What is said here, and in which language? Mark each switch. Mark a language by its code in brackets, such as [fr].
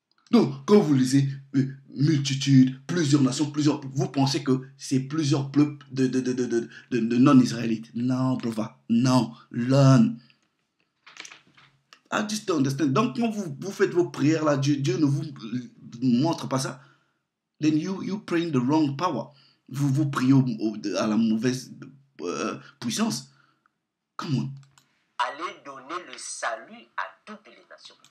[fr] Donc, quand vous lisez multitude, plusieurs nations, vous pensez que c'est plusieurs peuples de non-israélites. [en] Non, brother. Non. Learn. I just don't understand. [fr] Donc, quand vous faites vos prières là, Dieu ne vous montre pas ça. [en] Then you praying the wrong power. [fr] Vous priez à la mauvaise puissance. [en] Come on. [fr] Allez donner le salut à toutes les nations.